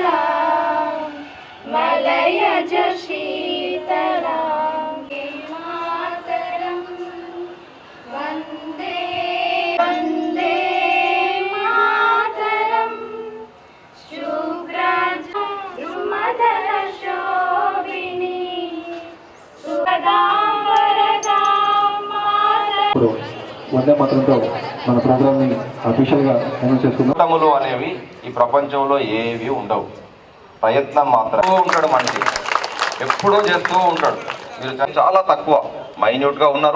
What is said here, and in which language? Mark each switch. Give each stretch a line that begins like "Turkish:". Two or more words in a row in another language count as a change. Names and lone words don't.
Sanskrit: मलयज शीतलां मातरं वन्दे वन्दे मातरं शुभ्रजं सुमधुरशोभिनी सुखदां वरदां
Telugu: ఇప్పుడు వందే మాత్రంతో మన ప్రోగ్రామ్ని అఫీషియల్గా అనౌన్స్ చేసుకుందాం. అనేవి ఈ ప్రపంచంలో ఏవి ఉండవు. ప్రయత్నం మాత్రం ఉంటాడు మనిషి, ఎప్పుడూ చేస్తూ ఉంటాడు. మీరు చాలా తక్కువ మైన్యూట్గా ఉన్నారు.